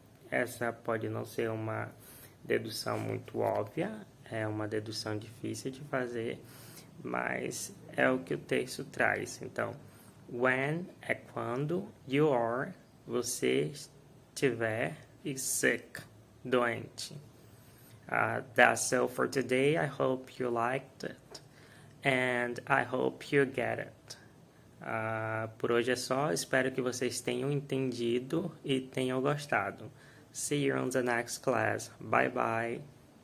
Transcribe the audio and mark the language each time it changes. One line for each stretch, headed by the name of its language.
Portuguese: Essa pode não ser uma dedução muito óbvia, é uma dedução difícil de fazer, mas é o que o texto traz. Então,
English: when
Portuguese: é quando,
English: you are,
Portuguese: você estiver, e
English: sick,
Portuguese: doente.
English: That's all for today. I hope you liked it and I hope you get it.
Portuguese: Por hoje é só. Espero que vocês tenham entendido e tenham gostado.
English: See you on the next class. Bye bye.